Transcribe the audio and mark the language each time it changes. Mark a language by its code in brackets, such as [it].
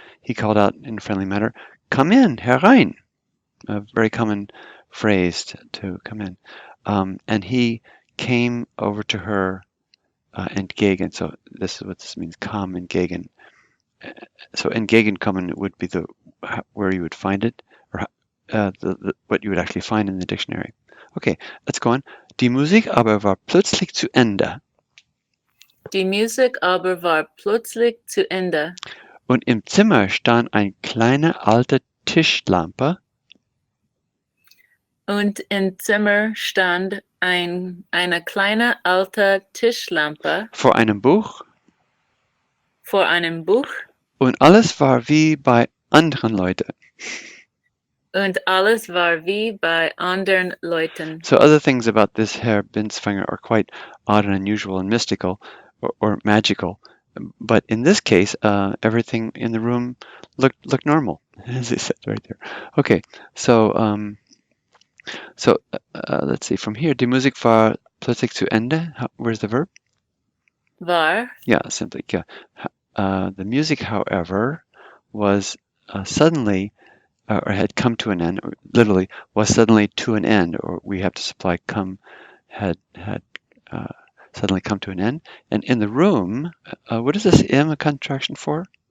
[en] He called out in a friendly manner, come in, herein, a very common phrase to come in. And he came over to her entgegen. So this is what this means, come entgegen. So entgegenkommen would be the where you would find it, or what you would actually find in the dictionary. Okay, let's go on. [de] Die Musik aber war plötzlich zu Ende. Die Musik aber war plötzlich zu Ende. Und im Zimmer stand eine kleine alte Tischlampe. Und im Zimmer stand eine kleine alte Tischlampe Vor einem Buch. vor einem Buch. Und alles war wie bei anderen Leuten. Und alles war wie bei anderen Leuten. [en] So other things about this Herr Binswanger are quite odd and unusual and mystical or magical. But in this case, everything in the room looked normal, as it said right there. Okay, so let's see. From here, [de] die Musik war plötzlich zu Ende. [en] Where's the verb? [de] War. [en] Yeah, simply. Yeah. The music, however, was suddenly, or had come to an end, or literally was suddenly to an end, or we have to supply come, had suddenly come to an end. And in the room, what is this im a contraction for?